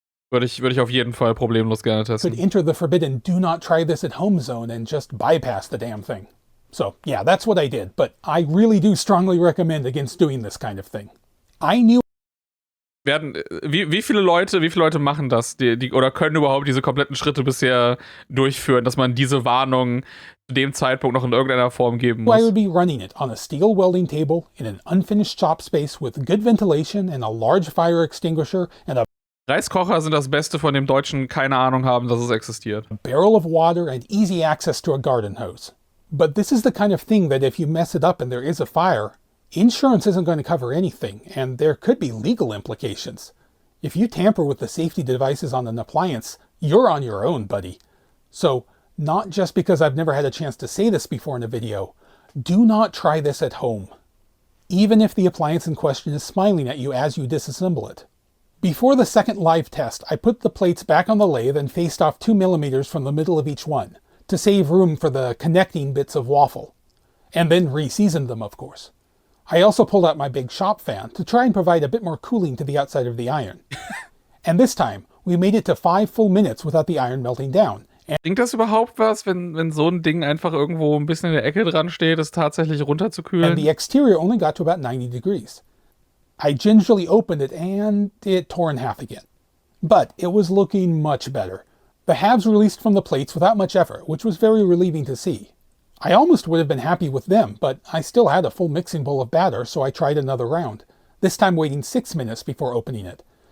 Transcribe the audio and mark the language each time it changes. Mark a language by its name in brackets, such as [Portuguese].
[German] Würde ich auf jeden Fall problemlos gerne testen. [English] could enter the forbidden do not try this at home zone and just bypass the damn thing. So yeah, that's what I did, but I really do strongly recommend against doing this kind of thing. I knew [German] Wie viele Leute machen das, oder können überhaupt diese kompletten Schritte bisher durchführen, dass man diese Warnung zu dem Zeitpunkt noch in irgendeiner Form geben muss? [English] I would be running it on a steel welding table in an unfinished shop space with good ventilation and a large fire extinguisher and a [German] Reiskocher sind das Beste, von dem Deutschen keine Ahnung haben, dass es existiert. [English] barrel of water and easy access to a garden hose. But this is the kind of thing that if you mess it up and there is a fire, insurance isn't going to cover anything, and there could be legal implications. If you tamper with the safety devices on an appliance, you're on your own, buddy. So, not just because I've never had a chance to say this before in a video, do not try this at home. Even if the appliance in question is smiling at you as you disassemble it. Before the second live test, I put the plates back on the lathe and faced off 2mm from the middle of each one, to save room for the connecting bits of waffle. And then re-seasoned them, of course. I also pulled out my big shop fan to try and provide a bit more cooling to the outside of the iron. And this time, we made it to 5 full minutes without the iron melting down. [German] Bringt das überhaupt was, wenn so ein Ding einfach irgendwo ein bisschen in der Ecke dran steht, es tatsächlich runterzukühlen? [English] And the exterior only got to about 90 degrees. I gingerly opened it and it tore in half again. But it was looking much better. The halves released from the plates without much effort, which was very relieving to see. I almost would have been happy with them, but I still had a full mixing bowl of batter, so I tried another round, this time waiting 6 minutes before opening it.